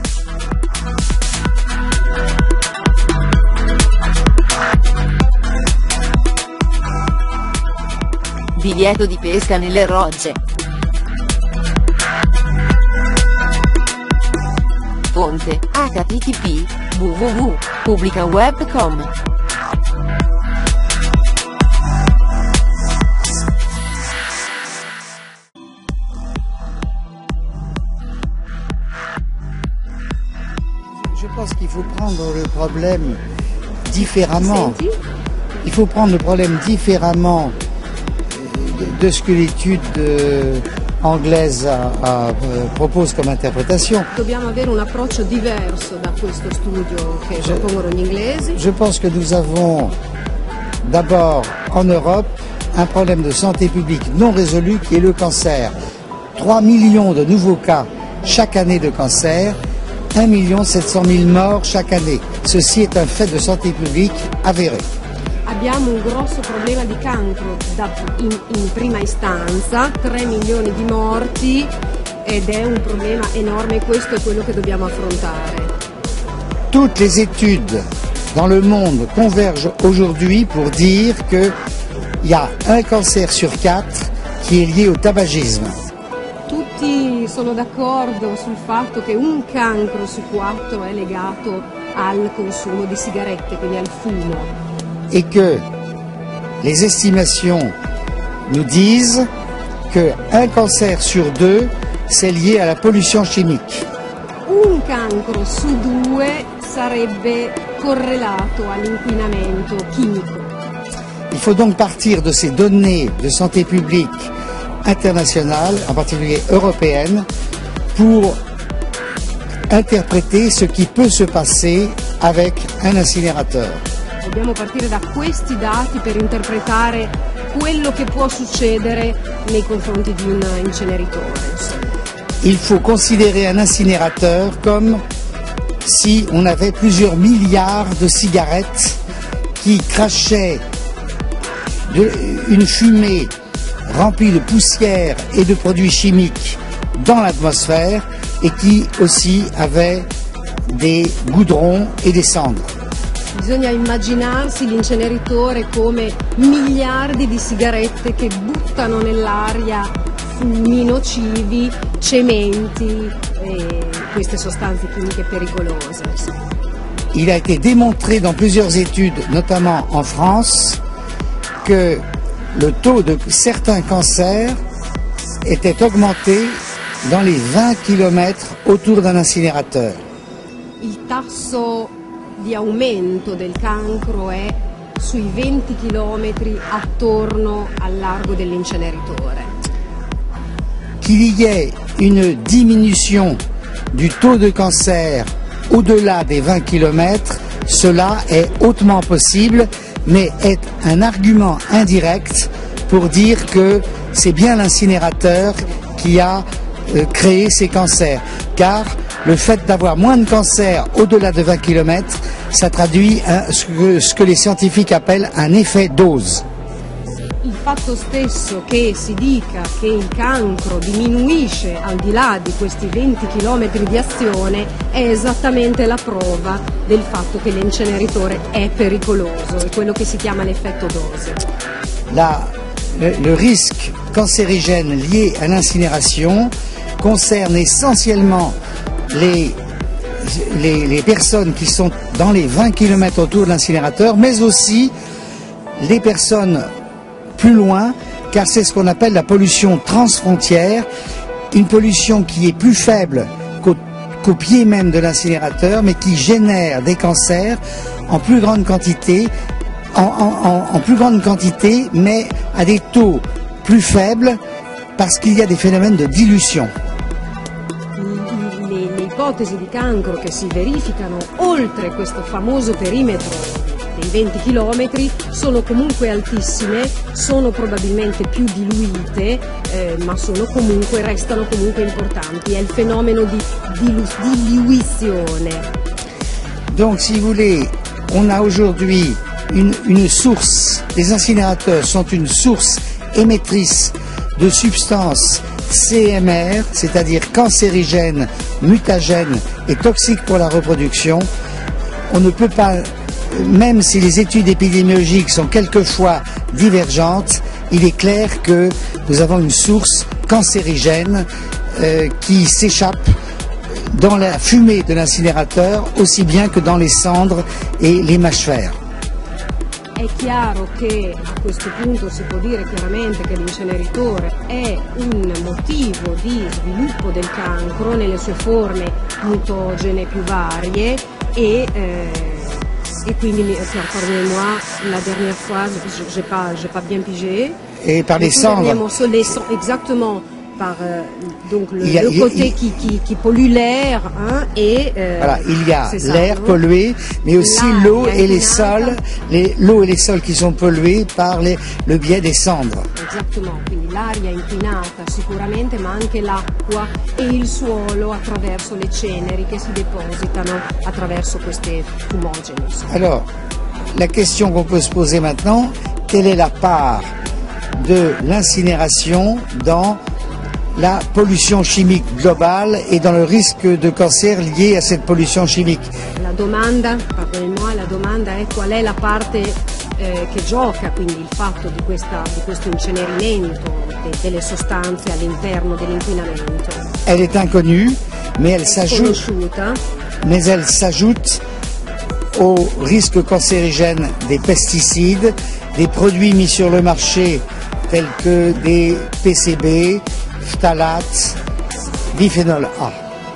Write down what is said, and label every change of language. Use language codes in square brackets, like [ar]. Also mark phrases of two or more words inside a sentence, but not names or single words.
[it] Divieto di pesca nelle rocce. Fonte: http www.publicaweb.com. [fr] Je pense qu'il faut prendre le problème différemment. Il faut prendre le problème différemment de ce que l'étude anglaise propose comme interprétation. [it] Dobbiamo avere un approccio diverso da questo studio che propongono gli inglesi. [fr] Je pense que nous avons d'abord en Europe un problème de santé publique non résolu qui est le cancer. 3 millions de nouveaux cas chaque année de cancer. 1 700 000 morts chaque année. Ceci est un fait de santé publique avéré. [it] Abbiamo un grosso problema di cancro in prima istanza, 3 milioni di morti ed è un problema enorme, questo è quello che dobbiamo affrontare. [fr] Toutes les études dans le monde convergent aujourd'hui pour dire qu'il y a un cancer sur 4 qui est lié au tabagisme. [it] Tutti sono d'accordo sul fatto che un cancro su 4 è legato al consumo di sigarette, quindi al fumo. [fr] Et que les estimations nous disent qu'un cancer sur 2, c'est lié à la pollution chimique. [it] Un cancro su 2 sarebbe correlato all'inquinamento chimico. [fr] Il faut donc partir de ces données de santé publique internationale, en particulier européenne, pour interpréter ce qui peut se passer avec un incinérateur. [it] Dobbiamo partire da questi dati per interpretare quello che può succedere nei confronti di un inceneritore. [fr] Il faut considérer un incinérateur comme si on avait plusieurs milliards de cigarettes qui crachaient une fumée remplie de poussière et de produits chimiques dans l'atmosphère et qui aussi avaient des goudrons et des cendres. [it] Bisogna immaginarsi l'inceneritore come miliardi di sigarette che buttano nell'aria fumi nocivi, cementi e queste sostanze chimiche pericolose. [fr] Il a été démontré dans plusieurs études, notamment en France, que le taux de certains cancers était augmenté dans les 20 km autour d'un incinérateur. [it] Il tasso di aumento del cancro è sui 20 km attorno al largo dell'inceneritore. [fr] Qu'il y ait une diminution du taux de cancer au-delà des 20 km, cela est hautement possible, mais est un argument indirect pour dire que c'est bien l'incinérateur qui a créé ces cancers. Car le fait d'avoir moins de cancers au-delà de 20 km, ça traduit ce que les scientifiques appellent un effet dose. [it] Il fatto stesso che si dica che il cancro diminuisce al di là di questi 20 km di azione è esattamente la prova del fatto che l'inceneritore è pericoloso, è quello che si chiama l'effetto dose. [fr] Le risque cancérigène lié à l'incinération concerne essentiellement les personnes qui sont dans les 20 km autour de l'incinérateur, mais aussi les personnes plus loin, car c'est ce qu'on appelle la pollution transfrontière, une pollution qui est plus faible qu'au pied même de l'incinérateur, mais qui génère des cancers en plus grande quantité, en plus grande quantité, mais à des taux plus faibles, parce qu'il y a des phénomènes de dilution. [it] Le ipotesi di cancro che si verificano oltre questo famoso perimetro dei 20 km sono comunque altissime, sono probabilmente più diluite, ma restano comunque importanti. È il fenomeno di diluizione. [fr] Donc, si vous voulez, on a aujourd'hui une source, les incinérateurs sont une source émettrice de substances CMR, c'est-à-dire cancérigènes, mutagènes et toxiques pour la reproduction. On ne peut pas, même si les études épidémiologiques sont quelquefois divergentes, il est clair que nous avons une source cancérigène qui s'échappe dans la fumée de l'incinérateur aussi bien que dans les cendres et les mâchefers. [it] È chiaro che a questo punto si può dire chiaramente che l'inceneritore è un motivo di sviluppo del cancro nelle sue forme mutagene più varie et quindi, [fr] pardonnez-moi, la dernière fois, j'ai pas bien pigé. Et par les cendres. Exactement. Par donc le côté qui pollue l'air, hein, et voilà, il y a l'air pollué, mais aussi l'eau et les sols, l'eau et les sols qui sont pollués par le biais des cendres. Exactement, [it] quindi l'aria inquinata sicuramente, ma anche l'acqua e il suolo attraverso le ceneri che si depositano attraverso queste fumogene. [fr] Alors, la question qu'on peut se poser maintenant, quelle est la part de l'incinération dans la pollution chimique globale et dans le risque de cancer lié à cette pollution chimique? [it] La domanda, [fr] pardonnez-moi, [it] la domanda è qual è la parte che gioca quindi il fatto di questo incenerimento delle sostanze all'interno dell'inquinamento. [fr] Elle est inconnue, mais elle s'ajoute au risque cancérigène des pesticides, des produits mis sur le marché tels que des PCB, phtalates, biphénol A.